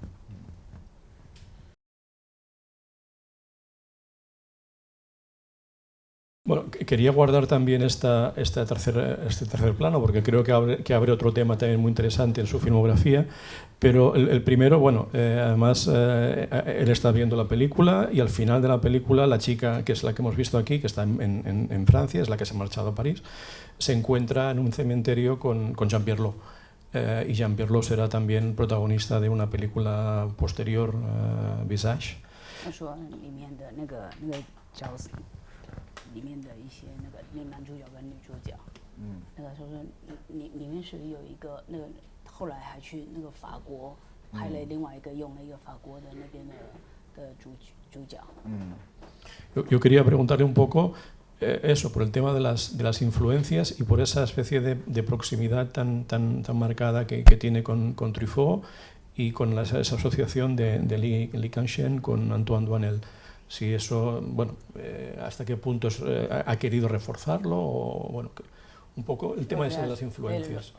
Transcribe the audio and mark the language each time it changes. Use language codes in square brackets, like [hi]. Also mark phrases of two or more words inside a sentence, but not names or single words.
[es] Bueno, quería guardar también este tercer plano, porque creo que abre otro tema también muy interesante en su filmografía, pero el primero, bueno, además él está viendo la película y al final de la película la chica, que es la que hemos visto aquí, que está en Francia, es la que se ha marchado a París, se encuentra en un cementerio con Jean-Pierre Lot. Y Jean-Pierre Lot será también protagonista de una película posterior, Visage. [zh] 里面的一些那男主角跟女主角，那个时候里面是有一个那个后来还去那个法国拍了另外一个用了一个法国的那边的主角。 [es] Yo quería preguntarle un poco eso, por el tema de las influencias y por esa especie de proximidad tan marcada que tiene con Truffaut y con esa asociación de Li Kangchen con Antoine Doinel. Si eso, bueno, hasta qué punto ha querido reforzarlo, o bueno, un poco el tema ese de las influencias.